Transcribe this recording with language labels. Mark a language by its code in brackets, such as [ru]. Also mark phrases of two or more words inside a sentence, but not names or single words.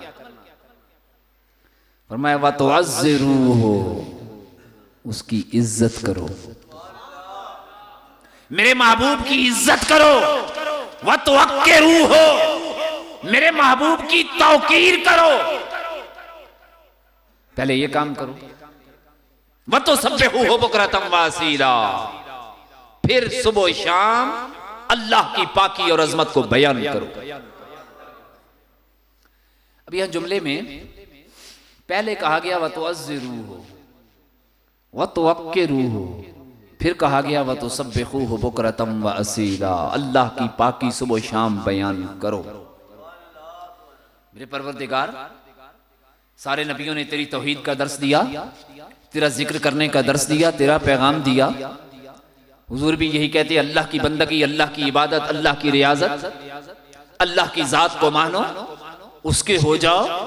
[hi] फरमाया [ar] وتعزروه, [hi] उसकी इज्जत करो, मेरे महबूब की इज्जत करो। [ar] وتوقروه, [hi] मेरे महबूब की तौकीर करो। पहले ये काम करो। [ar] وتسبحوه بكرة وأصيلا, [hi] फिर सुबह शाम अल्लाह की पाकी और अजमत को बयान करो। अब यह जुमले में पहले कहा गया [ar] وتعزروه وتوقروه, [hi] फिर कहा गया [ar] وتسبحوه بكرة وأصيلا, [hi] अल्लाह की पाकी सुबह शाम बयान करो। मेरे परवरदिगार, सारे नबियों ने तेरी तौहीद का दर्स दिया, तेरा जिक्र करने का दर्स दिया, तेरा पैगाम दिया। हुजूर भी यही कहते, अल्लाह की बंदगी, अल्लाह की इबादत, अल्लाह की रियाजत, अल्लाह की जात को मानो, उसके हो जाओ।